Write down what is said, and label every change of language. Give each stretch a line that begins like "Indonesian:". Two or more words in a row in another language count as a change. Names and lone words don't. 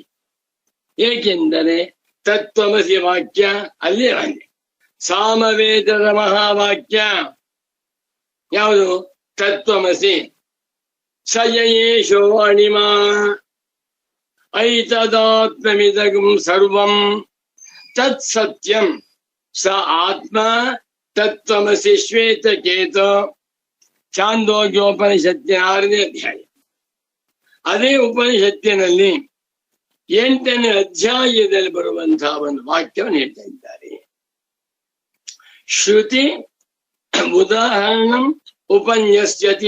Kannada: ಏಕೆಂದರೆ ತತ್ವಮಸಿ ವಾಕ್ಯ ಅಲ್ಲಿ ಹಾಗೆ. ಸಾಮವೇದದ ಮಹಾವಾಕ್ಯ ಯಾವುದು?
Sanskrit: ತತ್ವಮಸಿ. ಸಯೇಶೋ ಅಣಿಮಾ ಐತದಾತ್ಮವಿದಗಂ ಸರ್ವಂ ತತ್ ಸತ್ಯಂ ಸ ಆತ್ಮ ತತ್ವಮಸಿ ಶ್ವೇತಕೇತು.
Kannada: ಛಾಂದೋಗ್ಯೋಪನಿಷತ್ತಿನ 6ನೇ ಅಧ್ಯಾಯ. ಅದೇ ಉಪನಿಷತ್ತಿನಲ್ಲಿ 8ನೇ ಅಧ್ಯಾಯದಲ್ಲಿ ಬರುವಂತಹ ಒಂದು ವಾಕ್ಯವನ್ನು ಹೇಳ್ತಾ ಇದ್ದಾರೆ.
Sanskrit: ಶ್ರುತಿ ಉದಾಹರಣಂ ಉಪನ್ಯಸ್ಯತಿ.